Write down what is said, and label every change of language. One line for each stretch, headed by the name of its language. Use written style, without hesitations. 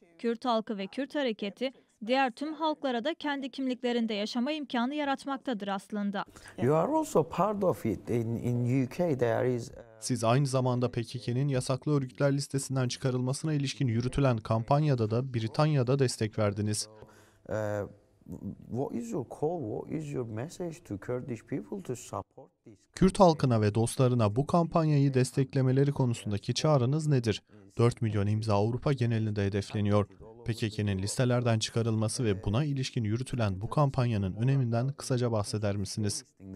Turkish: Kürt halkı ve Kürt hareketi diğer tüm halklara da kendi kimliklerinde yaşama imkanı yaratmaktadır aslında.
English: You are also part of it. In UK there is.
Turkish: Siz aynı zamanda PKK'nın yasaklı örgütler listesinden çıkarılmasına ilişkin yürütülen kampanyada da Britanya'da destek verdiniz.
English: What is your call? What is your message to Kurdish people to support this?
Turkish: Kürt halkına ve dostlarına bu kampanyayı desteklemeleri konusundaki çağrınız nedir? 4 milyon imza Avrupa genelinde hedefleniyor. PKK'nın listelerden çıkarılması ve buna ilişkin yürütülen bu kampanyanın öneminden kısaca bahseder misiniz?